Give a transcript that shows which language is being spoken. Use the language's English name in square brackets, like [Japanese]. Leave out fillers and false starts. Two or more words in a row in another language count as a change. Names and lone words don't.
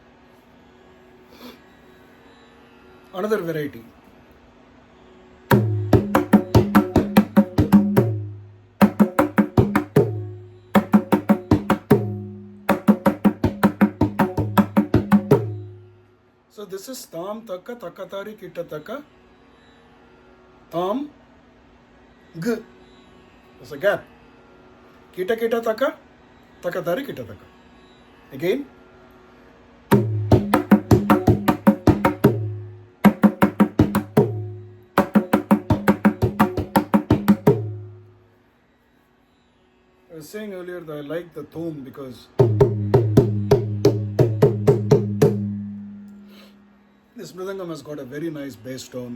[English] Another variety. So this is tam taka takatari kitataka. Tam g. There's a gap. Kita kita taka takatari kitataka. Again. I was saying earlier that I like the thum because this Mridangam has got a very nice bass tone.